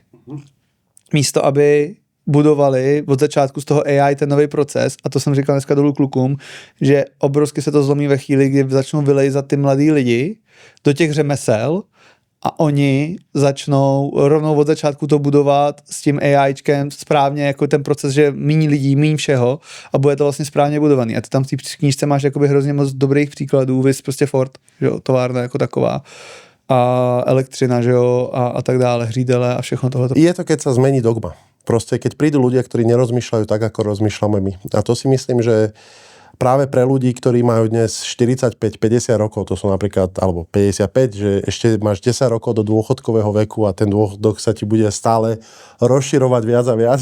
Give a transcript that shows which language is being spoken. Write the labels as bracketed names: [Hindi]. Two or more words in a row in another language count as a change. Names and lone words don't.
[Czech] Místo, aby budovali od začátku z toho AI ten nový proces, a to jsem říkal dneska dolů klukům, že obrovsky se to zlomí ve chvíli, kdy začnou vylejzat ty mladí lidi do těch řemesel a oni začnou rovnou od začátku to budovat s tím AIčkem správně, jako ten proces, že míň lidí, míň všeho a bude to vlastně správně budovaný. A ty tam v té knížce máš jakoby hrozně moc dobrých příkladů, vys prostě Ford, že jo, továrna jako taková a elektřina, že jo, a tak dále, hřídele a všechno tohle. Je to, [Slovak] keď sa zmení dogma. Proste, keď prídu ľudia, ktorí nerozmýšľajú tak, ako rozmýšľame my. A to si myslím, že práve pre ľudí, ktorí majú dnes 45-50 rokov, to sú napríklad, alebo 55, že ešte máš 10 rokov do dôchodkového veku a ten dôchodok sa ti bude stále rozširovať viac a viac.